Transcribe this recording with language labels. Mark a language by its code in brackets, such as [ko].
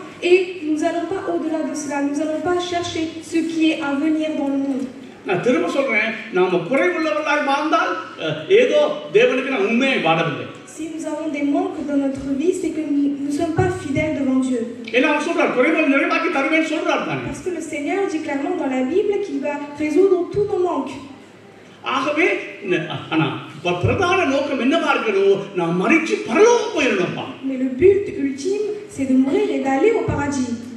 [fr] Et nous n'allons pas au-delà de cela. Nous n'allons pas chercher ce qui est à venir dans le monde. [ta] நான் திரும்ப சொல்றேன், நாம குறைவுள்ளவர்களாய் வாழ்ந்தால் ஏதோ தேவனுக்கு நான் உண்மையை வாழவில்லை. [fr] Si nous avons des manques dans notre vie, c'est que nous ne sommes pas fidèles devant Dieu. [ta] ஏன்னா அவர் சொல்றார் குறைவுகளை நிறைவாக்கி தருவேன் சொல்றார் தானே. [fr] Parce que le Seigneur dit clairement dans la Bible qu'il va résoudre tous nos manques. [ta] ஆகவே ஆனா பிரதான நோக்கம் என்னவா இருக்கணும்? நான் மரிச்சு பரலோகம் போயிடணும்ப்பா. [fr] Mais le but ultime, c'est de mourir et d'aller au paradis.